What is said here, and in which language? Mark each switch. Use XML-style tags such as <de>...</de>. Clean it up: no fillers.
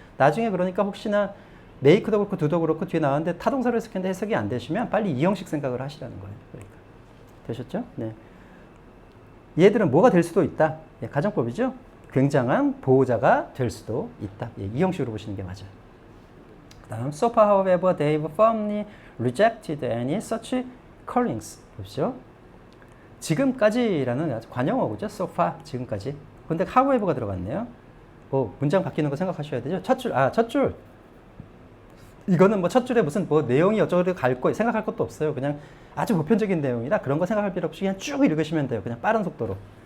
<ko>나중에 그러니까 혹시나 make도 그렇고 do도 그렇고 뒤에 나왔는데 타동사를 했는데 해석이 안 되시면 빨리 2형식 생각을 하시라는 거예요. 그러니까. 되셨죠? 네. 얘들은 뭐가 될 수도 있다. 예, 가정법이죠. 굉장한 보호자가 될 수도 있다. 예, 이 형식으로 보시는 게 맞아요. 그 다음</ko> <en>so far however they've firmly rejected any such callings.</en> <ko>보시죠. 지금까지라는 아주 관용어고죠. so far, 지금까지. 근데 however가 들어갔네요. 뭐 문장 바뀌는 거 생각하셔야 되죠. 첫 줄. 이거는 뭐 첫 줄에 무슨 뭐 내용이 어쩌고 갈 거 생각할 것도 없어요. 그냥 아주 보편적인 내용이라 그런 거 생각할 필요 없이 그냥 쭉 읽으시면 돼요. 그냥 빠른 속도로.</ko>